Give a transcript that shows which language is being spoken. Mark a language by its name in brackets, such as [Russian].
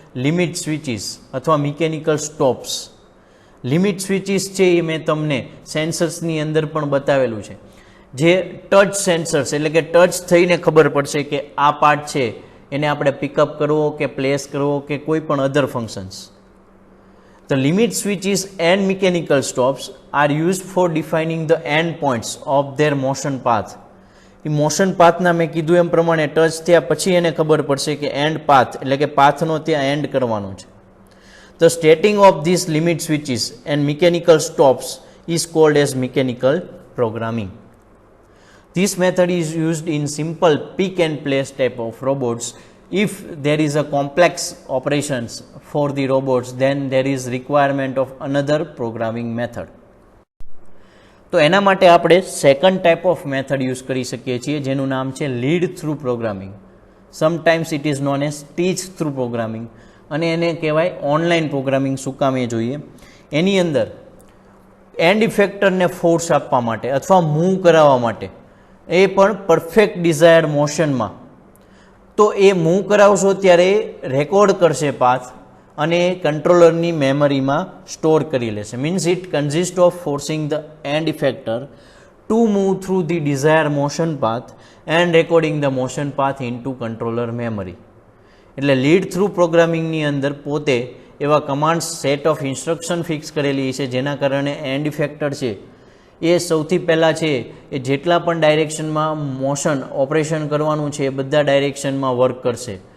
[Gujarati] Limit સ્વિચીસ અથવા mechanical stops. Limit સ્વિચીસ છે એ મેં તમને સેન્સર્સની અંદર પણ બતાવેલું છે, જે ટચ સેન્સર્સ, એટલે કે ટચ થઈને ખબર પડશે કે આ પાર્ટ છે એને આપણે પિકઅપ કરવો કે પ્લેસ કરવો કે કોઈ પણ અધર functions. [English] The limit switches and mechanical stops are used for defining the end points of their motion path. [Gujarati] A motion પાથના મેં કીધું એમ પ્રમાણે ટચ થયા પછી એને ખબર પડશે કે એન્ડ પાથ, એટલે કે પાથનો ત્યાં એન્ડ કરવાનો છે. [English] The stating of these limit switches and mechanical stops is called as mechanical programming. This method is used in simple pick and place type of robots. If there is a complex operations for the robots, then there is requirement of another programming method. [Gujarati] તો એના માટે આપણે second type of method use કરી શકીએ છીએ, જેનું નામ છે lead through programming. [English] sometimes it is known as teach through programming, [Gujarati] અને એને કહેવાય ઓનલાઈન પ્રોગ્રામિંગ. શું કામ એ જોઈએ. એની અંદર એન્ડ ઇફેક્ટરને ફોર્સ આપવા માટે અથવા મૂવ કરાવવા માટે, એ પણ પરફેક્ટ ડિઝાયર્ડ મોશનમાં, તો એ મૂવ કરાવશો ત્યારે રેકોર્ડ કરશે પાથ અને કંટ્રોલરની મેમરીમાં સ્ટોર કરી લેશે. [English] Means it consist of forcing the end effector to move through the desired motion path and recording the motion path into controller memory. [Gujarati] એટલે લીડ થ્રુ પ્રોગ્રામિંગની અંદર પોતે એવા commands set of instruction fix કરેલી છે, જેના કારણે એન્ડ ઇફેક્ટર છે એ સૌથી પહેલાં છે એ જેટલા પણ ડાયરેક્શનમાં મોશન ઓપરેશન કરવાનું છે એ બધા ડાયરેક્શનમાં વર્ક કરશે.